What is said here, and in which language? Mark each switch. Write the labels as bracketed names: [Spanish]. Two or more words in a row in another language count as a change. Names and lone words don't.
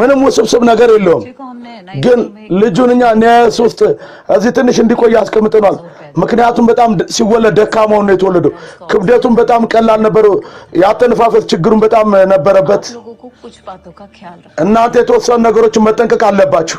[Amharic] ምንም ውስብስብ ነገር የለውም [Hindi] बच्चे को हमने [Amharic] ግን ልጁን እኛ ኒያስ ውስጥ እዚህ ትንሽ እንዲቆይ አስቀምጠናል ምክንያቱም በጣም ሲወለድ ደካማው ነው የተወለደው ክብደቱም በጣም ቀላል ነበር ያተነፋፈስ ችግሩን በጣም ነበረበት [Hindi] लोगों को कुछ बातों का ख्याल रखना [Amharic] እናንተ የተወሰኑ ነገሮችን መጠንቀቅ አለባችሁ